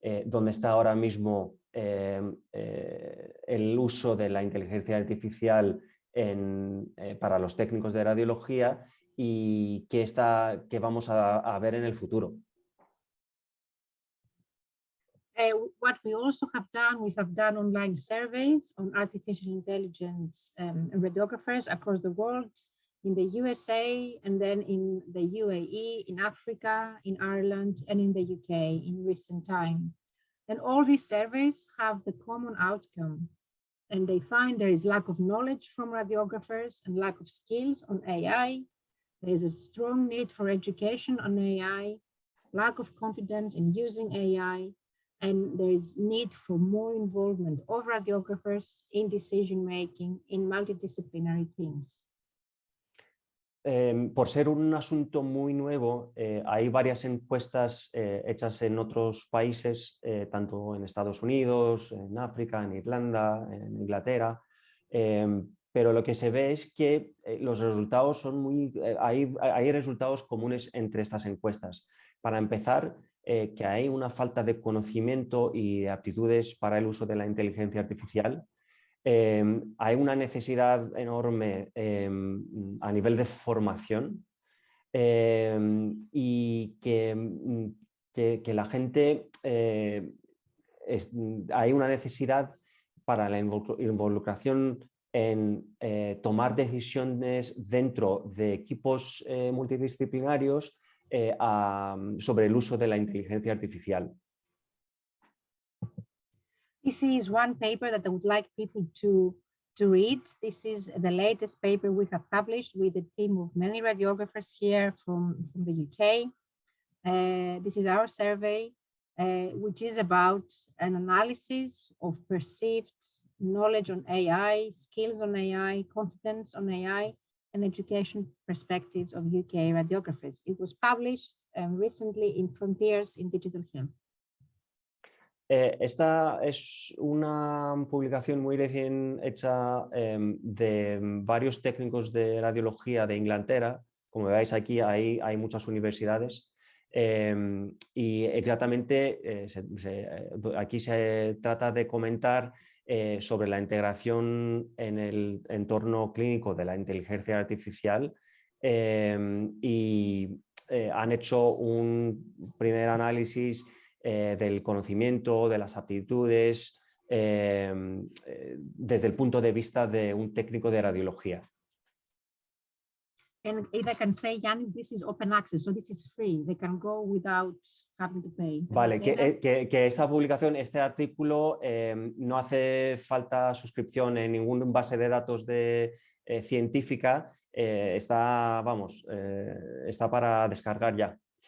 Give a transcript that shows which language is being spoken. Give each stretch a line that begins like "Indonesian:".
Spanish: dónde está ahora mismo el uso de la inteligencia artificial para los técnicos de radiología y qué vamos a ver en el futuro.
English: What we also have done online surveys on artificial intelligence radiographers across the world. in the USA, and then in the UAE, in Africa, in Ireland, and in the UK in recent time. And all these surveys have the common outcome, and they find there is lack of knowledge from radiographers and lack of skills on AI. There is a strong need for education on AI, lack of confidence in using AI, and there is need for more involvement of radiographers in decision-making in multidisciplinary teams.
Spanish: Por ser un asunto muy nuevo, hay varias encuestas hechas en otros países, tanto en Estados Unidos, en África, en Irlanda, en Inglaterra, pero lo que se ve es que los resultados son hay resultados comunes entre estas encuestas. Para empezar, que hay una falta de conocimiento y de aptitudes para el uso de la inteligencia artificial. Hay una necesidad enorme a nivel de formación y que la gente, hay una necesidad para la involucración en tomar decisiones dentro de equipos multidisciplinarios sobre el uso de la inteligencia artificial.
English: This is one paper that I would like people to read. This is the latest paper we have published with a team of many radiographers here from the UK. This is our survey, which is about an analysis of perceived knowledge on AI, skills on AI, confidence on AI, and education perspectives of UK radiographers. It was published recently in Frontiers in Digital Health.
Spanish: Esta es una publicación muy recién hecha de varios técnicos de radiología de Inglaterra. Como veis aquí hay muchas universidades y exactamente aquí se trata de comentar sobre la integración en el entorno clínico de la inteligencia artificial y han hecho un primer análisis del conocimiento, de las aptitudes, desde el punto de vista de un técnico de radiología.
English: And if I can say, Yanis, this is open access, so this is free. They can go without having to pay.
Spanish: Vale, que esta publicación, este artículo, no hace falta suscripción en ningún base de datos científica, está para descargar ya.